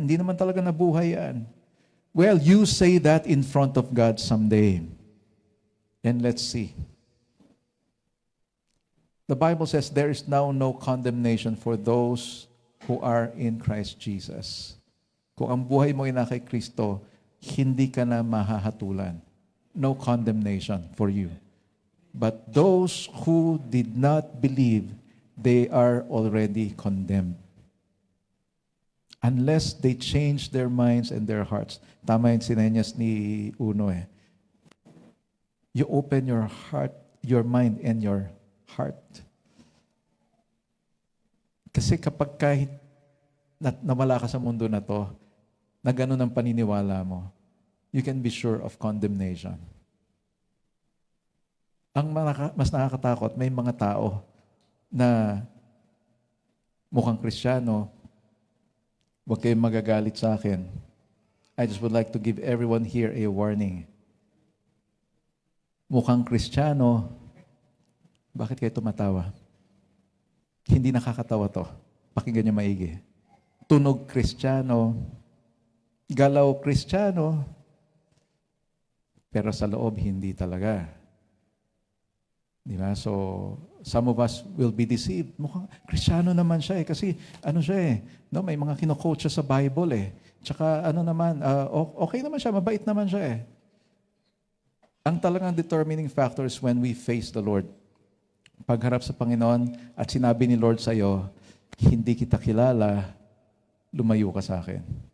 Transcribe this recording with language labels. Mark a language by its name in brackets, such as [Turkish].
[Filipino] Hindi naman talaga nabuhay yan. [English] Well, you say that in front of God someday. And let's see. The Bible says there is now no condemnation for those who are in Christ Jesus. [Filipino] Kung ang buhay mo ay na kay Kristo, hindi ka na mahahatulan. [English] No condemnation for you. But those who did not believe, they are already condemned. Unless they change their minds and their hearts. [Filipino] Tama yung sinenyas ni Uno eh. [English] You open your heart, your mind and your heart. [Filipino] Kasi kapag kahit nawala ka sa mundo na to, na ganun ang paniniwala mo, [English] you can be sure of condemnation. [Filipino] Ang mas nakakatakot, may mga tao na mukhang Kristiyano, huwag kayong magagalit sa akin. [English] I just would like to give everyone here a warning. [Filipino] Mukhang Kristiyano, bakit kayo tumatawa? Hindi nakakatawa to. Pakinggan niyo maigi. Tunog Kristiyano, galaw Kristiyano, pero sa loob hindi talaga. Di ba? [English] So, some of us will be deceived. [Filipino] Mukhang Kristiyano naman siya eh. Kasi ano siya eh. No, may mga kino-quote siya sa Bible eh. Tsaka ano naman, okay naman siya, mabait naman siya eh. Ang talagang determining factor [English] is when we face the Lord. [Filipino] Pagharap sa Panginoon at sinabi ni Lord sa iyo, hindi kita kilala, lumayo ka sa akin.